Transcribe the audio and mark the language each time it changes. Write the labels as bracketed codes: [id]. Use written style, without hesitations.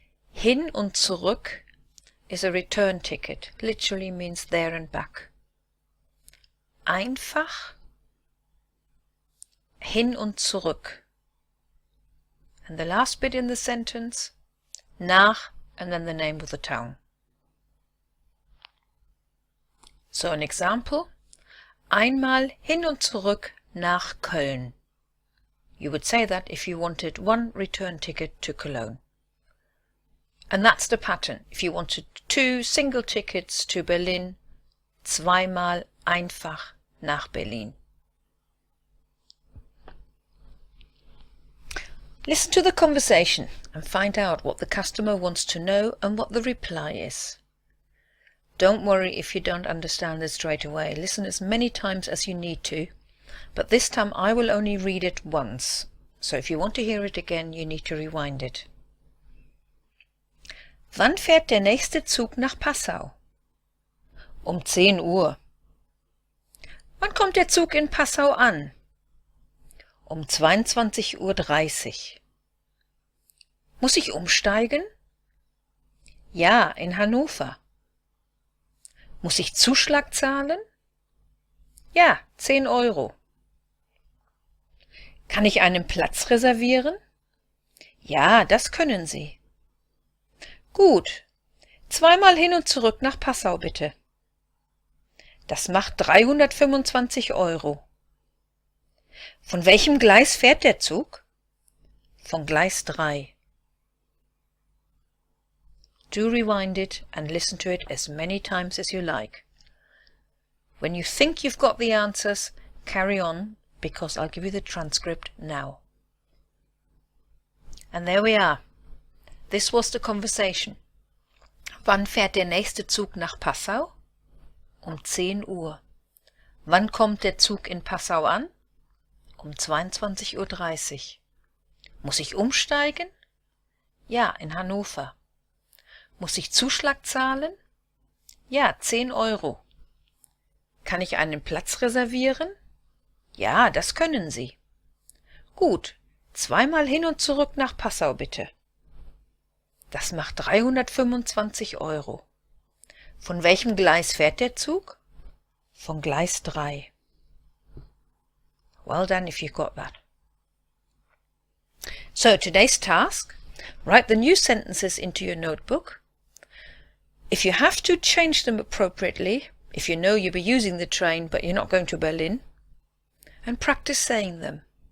[de] Hin und zurück [en] is a return ticket. Literally means there and back. [de] Einfach, hin und zurück. [en] And the last bit in the sentence, nach, and then the name of the town. So an example, [de] einmal hin und zurück nach Köln. [en] You would say that if you wanted one return ticket to Cologne. And that's the pattern. If you wanted 2 single tickets to Berlin, [de] zweimal einfach nach Berlin. [en] Listen to the conversation and find out what the customer wants to know and what the reply is. Don't worry if you don't understand it straight away. Listen as many times as you need to, but this time I will only read it once. So if you want to hear it again, you need to rewind it. [de] Wann fährt der nächste Zug nach Passau? Um 10 Uhr. Wann kommt der Zug in Passau an? Um 22:30 Uhr. Muss ich umsteigen? Ja, in Hannover. Muss ich Zuschlag zahlen? Ja, 10 Euro. Kann ich einen Platz reservieren? Ja, das können Sie. Gut. Zweimal hin und zurück nach Passau, bitte. Das macht 325 Euro. Von welchem Gleis fährt der Zug? Von Gleis 3. [en] Do rewind it and listen to it as many times as you like. When you think you've got the answers, carry on, because I'll give you the transcript now. And there we are. This was the conversation. [de] Wann fährt der nächste Zug nach Passau? Um 10 Uhr. Wann kommt der Zug in Passau an? Um 22:30 Uhr. Muss ich umsteigen? Ja, in Hannover. Muss ich Zuschlag zahlen? Ja, 10 Euro. Kann ich einen Platz reservieren? Ja, das können Sie. Gut, zweimal hin und zurück nach Passau, bitte. Das macht 325 Euro. Von welchem Gleis fährt der Zug? Von Gleis 3. [en] Well done if you got that. So today's task, write the new sentences into your notebook. If you have to, change them appropriately, if you know you'll be using the train but you're not going to Berlin, and practice saying them.